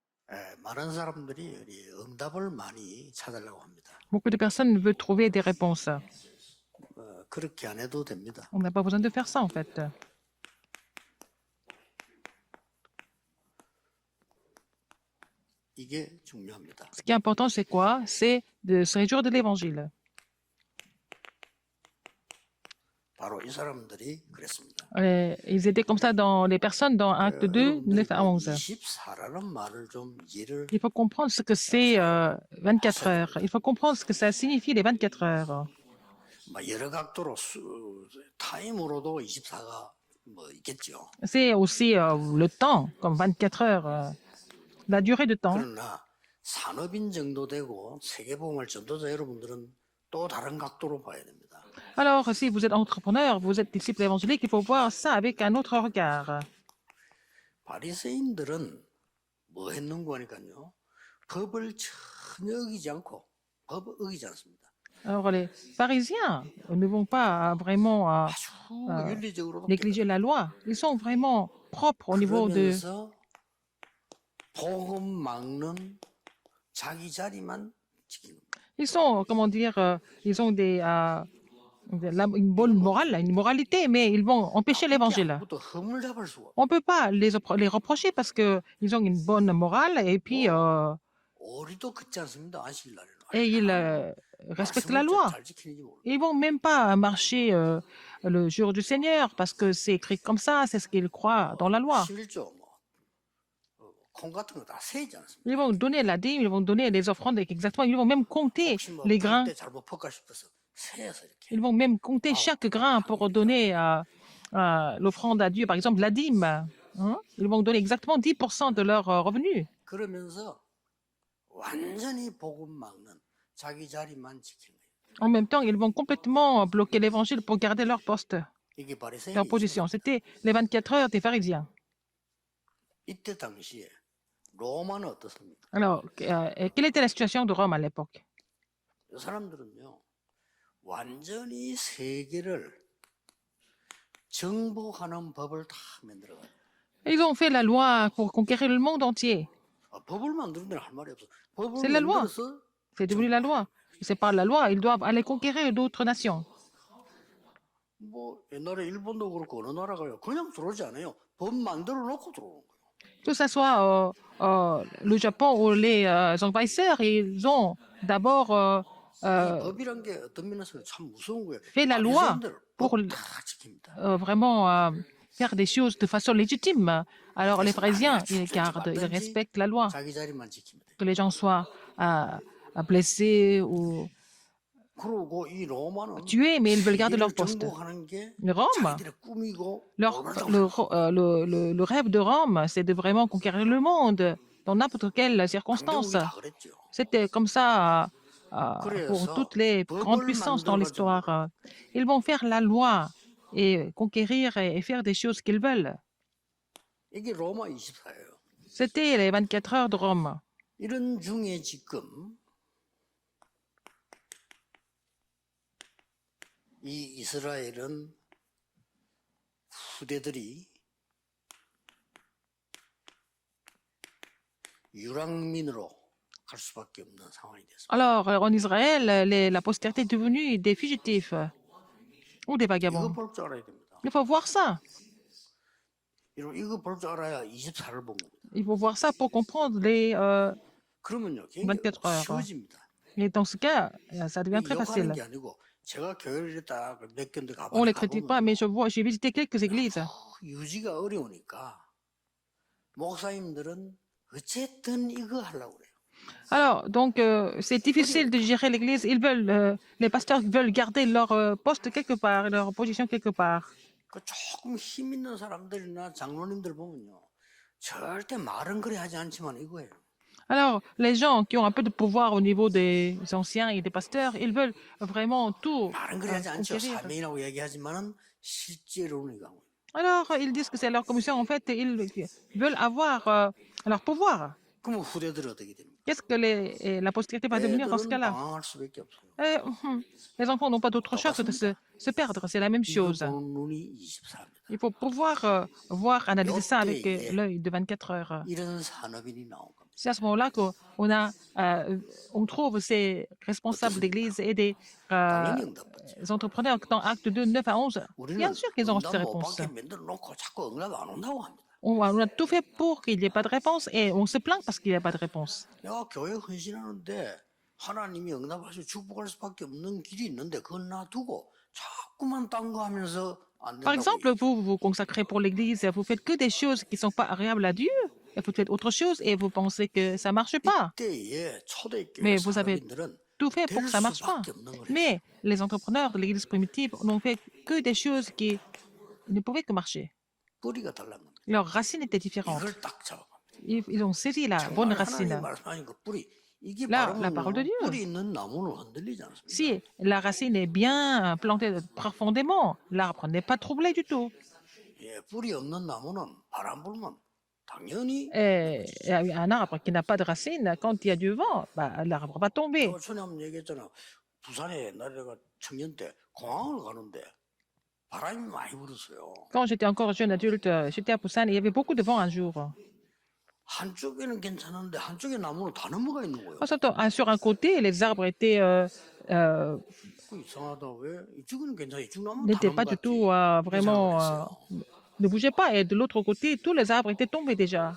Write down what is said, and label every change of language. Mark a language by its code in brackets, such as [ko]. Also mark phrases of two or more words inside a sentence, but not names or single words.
[ko] 많은 사람들이 우리 응답을 많이 찾으려고 합니다. [fr] Beaucoup de personnes veulent trouver des réponses. [ko] 그렇게 안 해도 됩니다. [fr] On n'a pas besoin de faire ça, en fait. [ko] 이게 중요합니다. [fr] Ce qui est important, c'est quoi? C'est de se réjouir de l'évangile. [ko] 바로 이 사람들이 그랬습니다. [fr] Ils étaient comme ça dans les personnes dans Acte 2, 9 à 11. [ko] 24라는 말을 좀 이해를 [fr] Il faut comprendre ce que c'est 24 heures. Il faut comprendre ce que ça signifie les 24 heures. [ko] 여러 각도로 타임으로도 24가 있겠죠. [fr] C'est aussi le temps, comme 24 heures, la durée de temps. [ko] 그러나 산업인 정도 되고 세계보험을 전도자 여러분들은 또 다른 각도로 봐야 됩니다. [fr] Alors, si vous êtes entrepreneur, vous êtes disciple évangélique, il faut voir ça avec un autre regard. [ko] 바리새인들은 뭐 했는고 하니까요. 법을 전혀 어기지 않습니다. [fr] Alors, les pharisiens ne vont pas vraiment [ko] 아주 윤리적으로도 [fr] négliger la loi. Ils sont vraiment propres au niveau de... [ko] 그러면서 복음 막는 자기 자리만 지키는 겁니다. [fr] Ils sont, comment dire, ils ont une bonne morale, une moralité, mais ils vont empêcher l'évangile. [ko] 아무것도 흠을 잡을 수가 없어요. [fr] On ne peut pas les reprocher parce qu'ils ont une bonne morale et puis [ko] 오리도 긋지 않습니다. 안식일 날에는. [fr] et ils respectent la loi. [ko] 잘 지키는지 모르겠어요. [fr] Ils vont même pas marcher le jour du Seigneur parce que c'est écrit comme ça, c'est ce qu'ils croient dans la loi. [ko] 11조 콩 같은 거 다 세지 않습니다. [fr] Ils vont donner la dîme, ils vont donner les offrandes exactement, ils vont même compter [ko] 혹시 [fr] les grains. [ko] 때 잘못 퍼까 싶어서 세어서 이렇게. [fr] Ils vont même compter chaque grain pour donner l'offrande à Dieu, par exemple la dîme. Hein? Ils vont donner exactement 10% de leurs revenus. [ko] 그러면서 완전히 복음 막는 자기 자리만 지키는 거예요. [fr] En même temps, ils vont complètement bloquer l'évangile pour garder leur poste, [ko] 이게 바리새인이죠. [fr] leur position. C'était les 24 heures des pharisiens. [ko] 이때 당시에 로마는 어떻습니까? [fr] Alors, quelle était la situation de Rome à l'époque? [ko] 이 사람들은요 완전히 세계를 정복하는 법을 다 만들어가요. [fr] Ils ont fait la loi pour conquérir le monde entier. [ko] 법을 만드는 데는 할 말이 없어. 법을 [fr] C'est la loi. [ko] 만들어서 [fr] C'est devenu la loi. Et c'est par la loi, ils doivent aller conquérir d'autres nations. [ko] 뭐 옛날에 일본도 그렇고 어느 나라가요 그냥 들어오지 않아요. 법 만들어 놓고 들어오는 거예요. [fr] Que ce soit le Japon ou les envahisseurs, ils ont d'abord [ko] 법이란 게 어떤 면에서 참 무서운 거예요. [fr] fait la loi [ko] 바리새인들 [fr] pour [ko] 법다 지킵니다. [fr] vraiment faire des choses de façon légitime. Alors les pharisiens, ils gardent, ils respectent la loi. [ko] 자기 자리만 지킵니다. [fr] Que les gens soient blessés ou [ko] 그러고 이 로마는 [fr] tués, mais ils veulent garder leur poste. [ko] 정복하는 게 [fr] Rome, [ko] 자기들의 꿈이고 [fr] le rêve de Rome, c'est de vraiment conquérir le monde dans n'importe quelle circonstance. [ko] 다 그랬죠. [fr] C'était comme ça pour toutes les grandes puissances dans l'histoire. Ils vont faire la loi et conquérir et faire des choses qu'ils veulent. [ko] 이게 로마 24예요. [fr] C'était les 24 heures de Rome. [ko] 이런 중에 지금 이 이스라엘은 후대들이 유랑민으로 갈 수밖에 없는 상황이 됐습니다. [fr] Alors, en Israël, la postérité est devenue des fugitifs ou des [ko] 이거 [fr] vagabonds. [ko] 볼 줄 알아야 됩니다. [fr] Il faut voir ça. [ko] 이거 볼 줄 알아야 24를 본 겁니다. [fr] Il faut voir ça pour comprendre les [ko] 그러면요, [fr] 24 heures. [ko] 쉬워집니다. [fr] Et dans ce cas, ça devient très [ko] 욕하는 [fr] facile. [ko] 게 아니고 제가 교회를 딱 몇 군데 [fr] On ne les critique pas, mais j'ai visité quelques églises. [ko] 유지가 어려우니까 목사님들은 어쨌든 이거 하려고 그래요. [fr] Alors, donc, c'est difficile de gérer l'église. Les pasteurs veulent garder leur poste quelque part, leur position quelque part. [ko] 그 조금 힘 있는 사람들이나 장로님들 보면요, 절대 말은 그래 하지 않지만 이거예요. [fr] Alors, les gens qui ont un peu de pouvoir au niveau des anciens et des pasteurs, ils veulent vraiment tout [ko] 말은 그래 하지 않죠. [fr] conquérir. [ko] 사명이라고 얘기하지만은 실제로는 이거. [fr] Alors, ils disent que c'est leur commission. En fait, ils veulent avoir leur pouvoir. [ko] 그러면 후대들이 어떻게 됩니까? [fr] Qu'est-ce que la postérité va devenir dans ce [ko] 애들은 [fr] cas-là? [ko] 방황할 수밖에 없어요. [fr] Les enfants n'ont pas d'autre choix que de se perdre. C'est la même [ko] 이거 [fr] chose. [ko] 보는 눈이 24입니다. [fr] Il faut pouvoir voir, analyser ça avec [ko] 요때에 [fr] l'œil de 24 heures. [ko] 이런 산업인이 나온 겁니다. [fr] C'est à ce moment-là on trouve ces responsables d'église et des [ko] 당연히 응답받죠. [fr] entrepreneurs dans Actes 2, 9 à 11. Bien [ko] 우리는 [fr] sûr qu'ils ont reçu ces [ko] 응답 못 [fr] réponses. [ko] 받게 만들어 놓고 자꾸 응답 안 온다고 합니다. [fr] On a tout fait pour qu'il n'y ait pas de réponse et on se plaint parce qu'il n'y a pas de réponse. [ko] 내가 교회 헌신하는데 하나님이 응답하시고 축복할 수밖에 없는 길이 있는데 그건 놔두고 자꾸만 딴 거 하면서 안 [fr] Par [ko] 된다고. [fr] exemple, vous vous consacrez pour l'église, vous faites que des choses qui ne sont pas agréables à Dieu, et vous faites autre chose et vous pensez que ça ne marche pas. [ko] 이때에 초대교회 [fr] Mais vous avez [ko] 산업인들은 [fr] tout fait pour [ko] 될 [fr] que ça ne marche pas. [ko] 수밖에 없는 거예요. [fr] Mais les entrepreneurs de l'église primitive n'ont fait que des choses qui ne pouvaient que marcher. [ko] 뿌리가 달란 겁니다. [fr] Leurs racines étaient différentes. [ko] 이걸 딱 잡아갑니다. [fr] Ils ont saisi la bonne [ko] 정말 하나님 [fr] racine. [ko] 말씀하신 그 뿌리 이게 [fr] Là, [ko] 바로 [fr] la parole de Dieu. [ko] 뿌리 있는 나무는 흔들리지 않습니다. [fr] Si la racine est bien plantée profondément, l'arbre n'est pas troublé du tout. [ko] 예, 뿌리 없는 나무는 바람 불면 당연히 [fr] Et un arbre qui n'a pas de racine, quand il y a du vent, bah, l'arbre va tomber. [ko] 전에 한번 얘기했잖아. 부산에 옛날에 내가 청년 때 공항을 가는데 바람이 많이 불었어요. [fr] Quand j'étais encore jeune adulte, j'étais à Busan et il y avait beaucoup de vent un jour. [ko] 한쪽에는 괜찮은데 한쪽에 나무는 다 넘어가 있는 거예요. [fr] Sur un côté, les arbres [ko] 그 이상하다. 왜 이쪽은 괜찮아? 이쪽 나무는 다 [fr] n'étaient pas du [ko] 넘어갔지. [fr] tout vraiment ne bougeaient pas. Et de l'autre côté, tous les arbres étaient tombés déjà.